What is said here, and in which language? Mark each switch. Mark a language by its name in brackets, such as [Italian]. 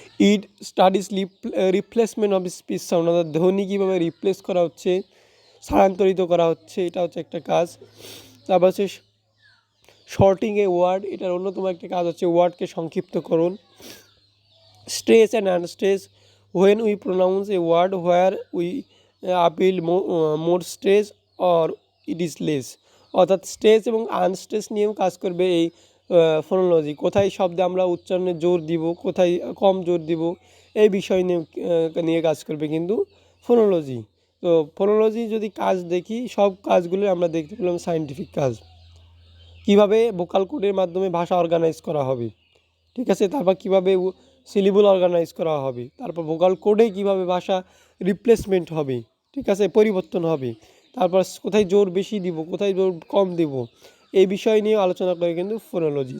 [English] it studies replacement of speech sound, [Bangla] অর্থাৎ ধ্বনি কীভাবে রিপ্লেস করা হচ্ছে, স্থানান্তরিত করা হচ্ছে, এটা হচ্ছে একটা কাজ। তারপর হচ্ছে শর্টিং এ ওয়ার্ড, এটার অন্যতম একটা কাজ হচ্ছে ওয়ার্ডকে সংক্ষিপ্তকরণ। Stress and unstress, [English] when we pronounce a word where we appeal more stress or it is less, [Bangla] অর্থাৎ স্ট্রেস এবং আনস্ট্রেস নিয়েও কাজ করবে এই ফোনোলজি। কোথায় শব্দে আমরা উচ্চারণে জোর দিব, কোথায় কম জোর দিব, এই বিষয় নিয়ে কাজ করবে কিন্তু ফোনোলজি। তো ফোনোলজি যদি কাজ দেখি সব কাজগুলো আমরা দেখতে পেলাম সায়েন্টিফিক কাজ, কিভাবে ভোকাল কোডের মাধ্যমে ভাষা অর্গানাইজ করা হবে, ঠিক আছে, তারপর কীভাবে সিলেবল অর্গানাইজ করা হবে, তারপর ভোকাল কোডে কীভাবে ভাষা রিপ্লেসমেন্ট হবে, ঠিক আছে, পরিবর্তন হবে, তারপর কোথায় জোর বেশি দিব, কোথায় জোর কম দিব, এই বিষয় নিয়ে আলোচনা করে কিন্তু ফোনোলজি।